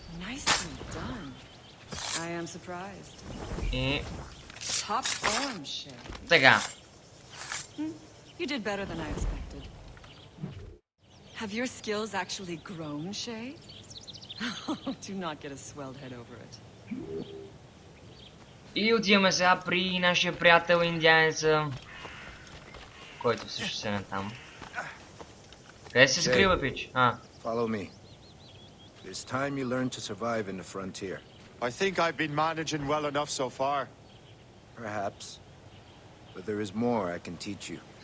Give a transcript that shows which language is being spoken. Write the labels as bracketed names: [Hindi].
[English] Nicely done. I am surprised. [Bulgarian] И [English] top form, Shay. [Bulgarian] Така. [English] You did better than I expected. Have your skills actually grown, Shay? Do not get a swelled head over it. [Bulgarian] И отиваме сега при нашия приятел индианеца, който също се там. Къде се скрива, пич? [English] Follow me. It's time you learn to survive in the frontier. I think I've been managing well enough so far. Perhaps. But there is more I can teach you.